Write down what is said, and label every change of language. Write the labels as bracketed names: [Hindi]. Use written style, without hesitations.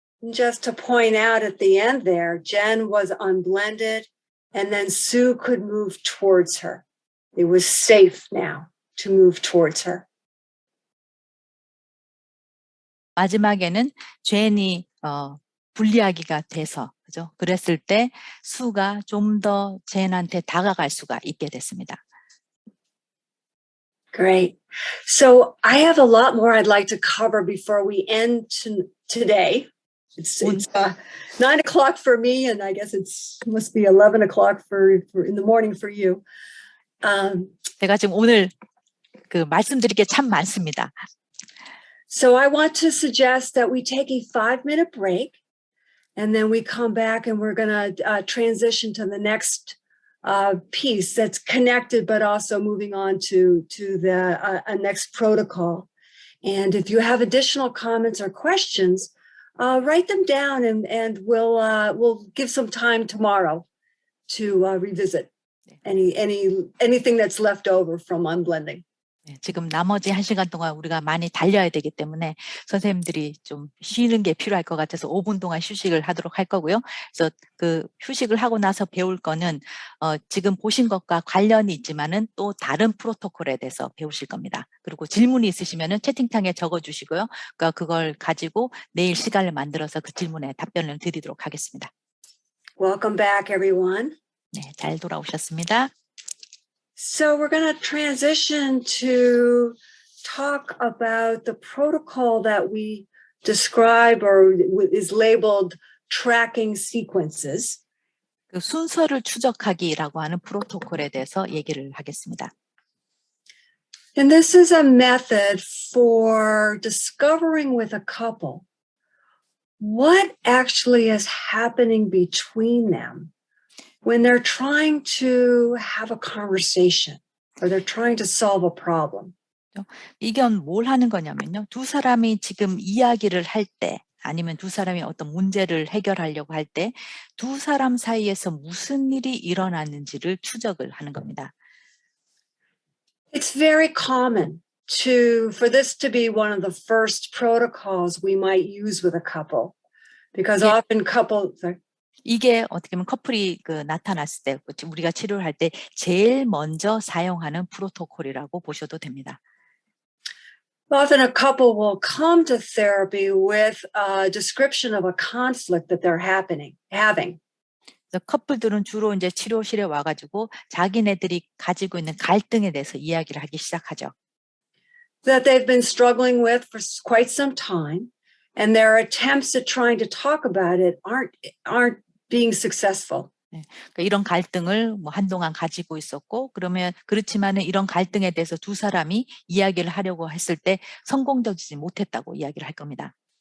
[English] Just to point out at the end there, Jen was unblended, and then Sue could move towards her. It was safe now to move towards her. [Korean] 마지막에는 제니 분리하기가 돼서 그죠? 그랬을 때 수가 좀 더 제인한테 다가갈 수가 있게 됐습니다. [English] Great. So I have a lot more I'd like to cover before we end today. It's 9 o'clock for me, and I guess must be 11 o'clock for in the morning for you. [Korean] 제가 지금 오늘 말씀드릴 게 참 많습니다. [English] So I want to suggest that we take a 5-minute break, and then we come back and we're going to transition to the next piece that's connected, but also moving on to the next protocol. And if you have additional comments or questions, write them down, and we'll give some time tomorrow to revisit anything that's left over from unblending. [Korean] 지금 나머지 1시간 동안 우리가 많이 달려야 되기 때문에 선생님들이 좀 쉬는 게 필요할 것 같아서 5분 동안 휴식을 하도록 할 거고요. 그래서 그 휴식을 하고 나서 배울 거는 지금 보신 것과 관련이 있지만은 또 다른 프로토콜에 대해서 배우실 겁니다. 그리고 질문이 있으시면은 채팅창에 적어주시고요. 그러니까 그걸 가지고 내일 시간을 만들어서 그 질문에 답변을 드리도록 하겠습니다. [English] Welcome back, everyone. [Korean] 네, 잘 돌아오셨습니다. [English] So we're going to transition to talk about the protocol that we describe or is labeled tracking sequences. [Korean] 그 순서를 추적하기라고 하는 프로토콜에 대해서 얘기를 하겠습니다. [English] And this is a method for discovering with a couple what actually is happening between them when they're trying to have a conversation or they're trying to solve a problem. [Korean] 이게 뭘 하는 거냐면요. 두 사람이 지금 이야기를 할 때 아니면 두 사람이 어떤 문제를 해결하려고 할 때 두 사람 사이에서 무슨 일이 일어났는지를 추적을 하는 겁니다. [English] It's very common for this to be one of the first protocols we might use with a couple because often couples... [Korean] 이게 어떻게 보면 커플이 나타났을 때 우리가 치료를 할 때 제일 먼저 사용하는 프로토콜이라고 보셔도 됩니다. [English] Often a couple will come to therapy with a description of a conflict that they're having. [Korean] 커플들은 주로 이제 치료실에 와가지고 자기네들이 가지고 있는 갈등에 대해서 이야기를 하기 시작하죠. [English] That they've been struggling with for quite some time, and their attempts at trying to talk about it aren't being successful. [Korean] 네, 그러니까 이런 갈등을 한동안 가지고 있었고 그렇지만은 이런 갈등에 대해서 두 사람이 이야기를 하려고 했을 때 성공적이지 못했다고 이야기를 할 겁니다.